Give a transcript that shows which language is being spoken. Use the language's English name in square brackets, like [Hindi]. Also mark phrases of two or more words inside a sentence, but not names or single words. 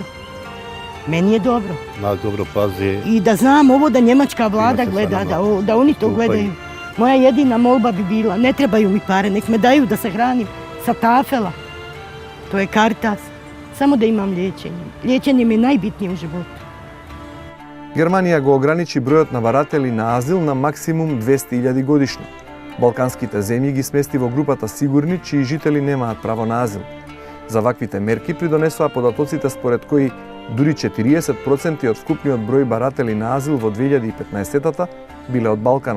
[Bosnian] Meni je dobro. Nas dobro pazi. I da znam ovo da njemačka vlada gleda, da oni to gledaju. Moja jedina molba bi bila, ne trebaju mi pare, nek me daju da se hranim sa tafela. To je Caritas. Samo da imam liječenje. Liječenje mi je najbitnije u životu. [Macedonian] Германија го ограничи бројот на баратели на азил на максимум 200.000 годишно. Балканските земји ги смести во групата сигурни, чии жители немаат право на азил. За ваквите мерки придонесоа податоците според кои дури 40% од вкупниот број баратели на азил во 2015-тата биле од Балканот.